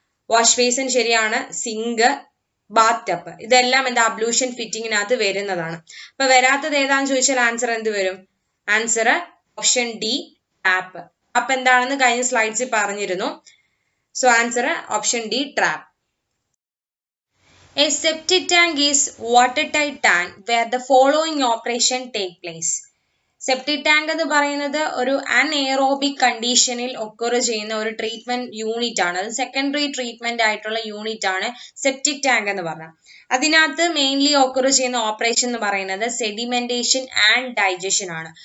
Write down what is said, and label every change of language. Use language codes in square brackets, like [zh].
[ml] Wash basin ശരിയാണ്, zinc, Baat ടപ്പ്, ഇതെല്ലാം എന്താ അബ്ലൂഷൻ ഫിറ്റിംഗിനകത്ത് വരുന്നതാണ്. അപ്പൊ വരാത്തത് ഏതാന്ന് ചോദിച്ചാൽ ആൻസർ എന്ത് വരും? Answer option D, tap. അപ്പൊ എന്താണെന്ന് കഴിഞ്ഞ സ്ലൈഡ്സിൽ പറഞ്ഞിരുന്നു. So answer option D, trap. [en] A septic tank is watertight tank where the following operation take place. [ml] Septic tank എന്ന് പറയുന്നത് ഒരു അൺഎയറോബിക് കണ്ടീഷനിൽ ഒക്കർ ചെയ്യുന്ന ഒരു ട്രീറ്റ്മെന്റ് യൂണിറ്റ് ആണ്. അത് സെക്കൻഡറി ട്രീറ്റ്മെന്റ് ആയിട്ടുള്ള യൂണിറ്റ് ആണ് സെപ്റ്റിക് ടാങ്ക് എന്ന് പറഞ്ഞാൽ. അതിനകത്ത് മെയിൻലി ഒക്കർ ചെയ്യുന്ന ഓപ്പറേഷൻ എന്ന് പറയുന്നത് സെഡിമെന്റേഷൻ ആൻഡ് ഡൈജഷൻ ആണ്.